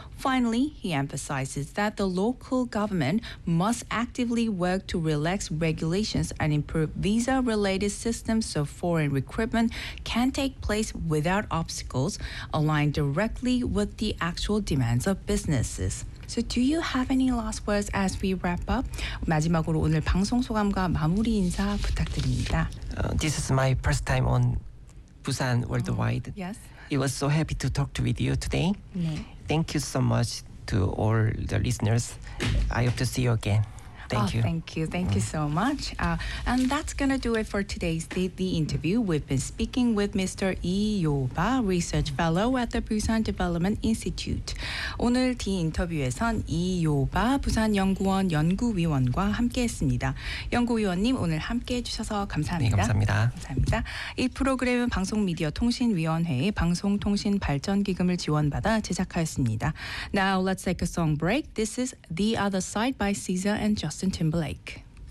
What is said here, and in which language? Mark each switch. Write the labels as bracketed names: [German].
[English] Finally, he emphasizes that the local government must actively work to relax regulations and improve visa-related systems so foreign recruitment can take place without obstacles, aligned directly with the actual demands of businesses. So do you have any last words as we wrap up? [Korean] 마지막으로 오늘 방송 소감과 마무리 인사 부탁드립니다. [English] This is my first time on Busan Worldwide. Yes. It was so happy to talk with you today. [Korean] 네. [English] Thank you so much to all the listeners. I hope to see you again. Thank you so much. And that's going to do it for today's The Interview. We've been speaking with Mr. Lee Yo-ba, Research Fellow at the Busan Development Institute. [Korean] 오늘 The Interview에선 Lee Yo-ba 부산연구원 연구위원과 함께했습니다. 연구위원님 오늘 함께해 주셔서 감사합니다. 네, 감사합니다. 감사합니다. 이 프로그램은 방송미디어통신위원회의 방송통신발전기금을 지원받아 제작하였습니다. [English] Now let's take a song break. This is The Other Side by Caesar and Justin Timberlake.